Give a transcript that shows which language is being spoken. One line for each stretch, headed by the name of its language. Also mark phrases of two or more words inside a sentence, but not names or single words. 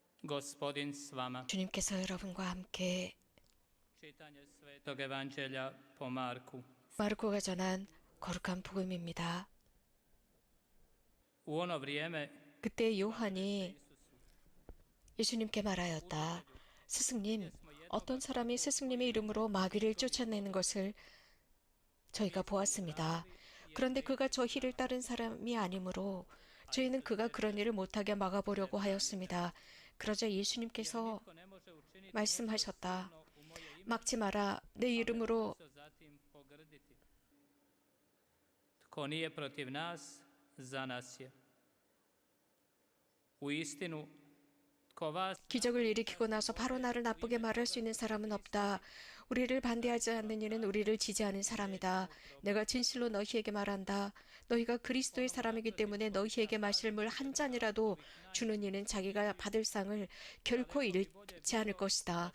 Croatian: Gospodin s vama.
Korean: 주님께서 여러분과 함께
Croatian: Čitanje Svetog Evanđelja po Marku.
Korean: 마르코가 전한 거룩한 복음입니다.
Croatian: U ono vrijeme
Korean: 그때 요한이 예수님께 말하였다. 스승님, 어떤 사람이 스승님의 이름으로 마귀를 쫓아내는 것을 저희가 보았습니다. 그런데 그가 저희를 따른 사람이 아니므로 저희는 그가 그런 일을 못하게 막아보려고 하였습니다. 그러자 예수님께서 말씀하셨다. 막지 마라. 내 이름으로
Croatian: Tko nije protiv nas, za nas je. Uistinu, tko vas
Korean: 기적을 일으키고 나서 바로 나를 나쁘게 말할 수 있는 사람은 없다. 우리를 반대하지 않는 이는 우리를 지지하는 사람이다. 내가 진실로 너희에게 말한다. 너희가 그리스도의 사람이기 때문에 너희에게 마실 물 한 잔이라도 주는 이는 자기가 받을 상을 결코 잃지 않을 것이다.